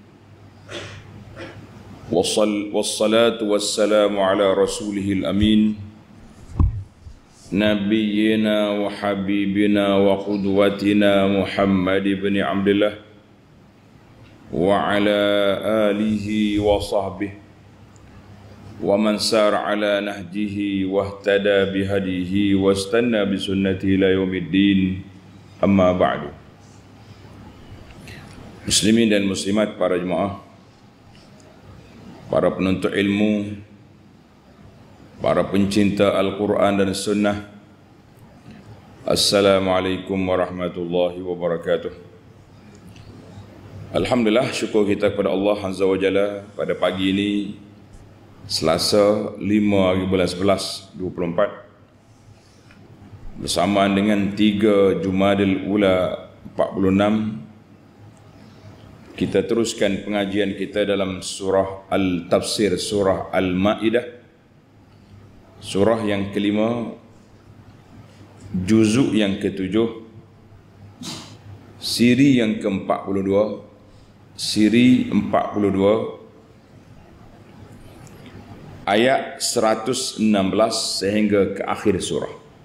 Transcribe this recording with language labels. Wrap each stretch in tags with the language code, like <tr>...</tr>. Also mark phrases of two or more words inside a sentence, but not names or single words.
<ar>والصلاة والسلام على رسوله الأمين. نبينا وحبيبنا وقدوتنا محمد بن عبد الله وعلى آله وصحبه ومن سار على نهجه واهتدى بهديه واستن بسنته إلى يوم الدين، أما بعد.</ar> <ms>Muslimin dan muslimat, para jemaah, para penuntut ilmu, para pencinta Al-Quran dan Sunnah,</ms> <ar>السلام عليكم ورحمة الله وبركاته.</ar> <ms>Alhamdulillah, syukur kita kepada Allah</ms> <ar>عز وجل</ar> <ms>pada pagi ini, Selasa 5 hari bulan 11 24, bersamaan dengan 3 Jumadil Ula 46, kita teruskan pengajian kita dalam surah Al-Tafsir, surah Al-Ma'idah, surah yang kelima, juzuk yang ke-7, siri yang ke-42, siri 42, ayat 116 sehingga ke akhir surah.</ms>